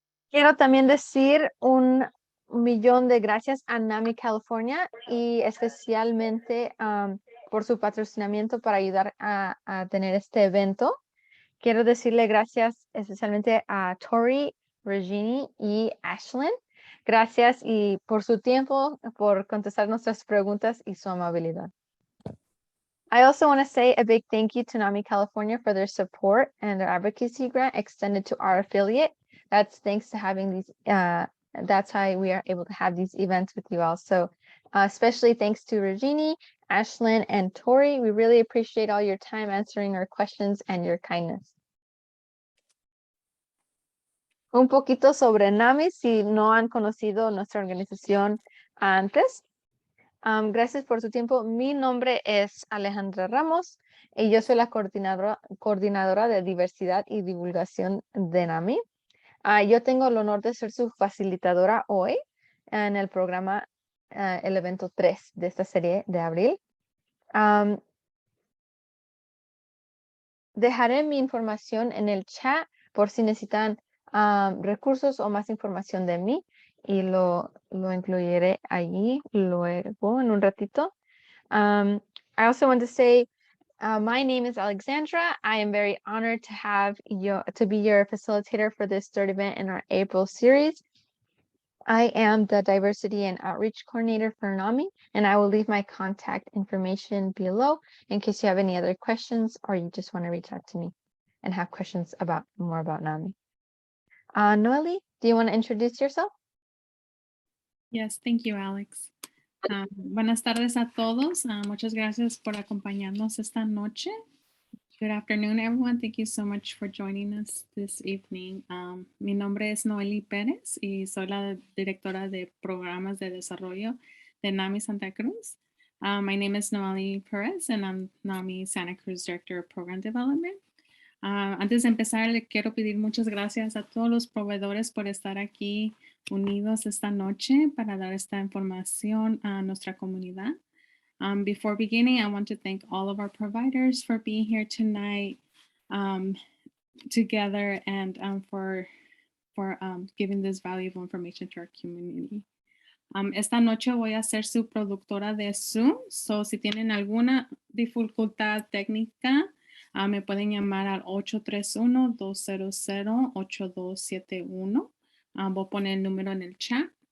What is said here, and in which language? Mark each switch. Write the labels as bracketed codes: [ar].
[es] Quiero también decir un millón de gracias a NAMI California y especialmente por su patrocinamiento para ayudar a tener este evento. Quiero decirle gracias especialmente a Tori, Regini y Ashlyn. Gracias y por su tiempo, por contestar nuestras preguntas y su amabilidad. [en] I also want to say a big thank you to NAMI California for their support and their advocacy grant extended to our affiliate. That's thanks to having these, that's how we are able to have these events with you all. So especially thanks to Regini, Ashlyn, and Tori. We really appreciate all your time answering our questions and your kindness. [es] Un poquito sobre NAMI, si no han conocido nuestra organización antes. Gracias por su tiempo. Mi nombre es Alejandra Ramos y yo soy la coordinadora de diversidad y divulgación de NAMI. Yo tengo el honor de ser su facilitadora hoy en el programa, el evento 3 de esta serie de abril. Dejaré mi información en el chat por si necesitan recursos o más información de mí y lo incluiré allí luego en un ratito. [en] I also want to say my name is Alexandra. I am very honored to be your facilitator for this third event in our April series. I am the Diversity and Outreach Coordinator for NAMI, and I will leave my contact information below in case you have any other questions or you just want to reach out to me and have questions more about NAMI. Noeli, do you want to introduce yourself? Yes, thank you, Alex. [es] Buenas tardes a todos. Muchas gracias por acompañarnos esta noche. [en] Good afternoon, everyone. Thank you so much for joining us this evening. [es] Mi nombre es Noeli Pérez y soy la directora de programas de desarrollo de NAMI Santa Cruz. [en] My name is Noeli Perez and I'm NAMI Santa Cruz Director of Program Development. [es] Antes de empezar, le quiero pedir muchas gracias a todos los proveedores por estar aquí unidos esta noche para dar esta información a nuestra comunidad. [en] Before beginning, I want to thank all of our providers for being here tonight together and for giving this valuable information to our community. [es] Esta noche voy a ser su productora de Zoom, so si tienen alguna dificultad técnica, me pueden llamar al 831-200-8271. Voy a poner el número en el chat.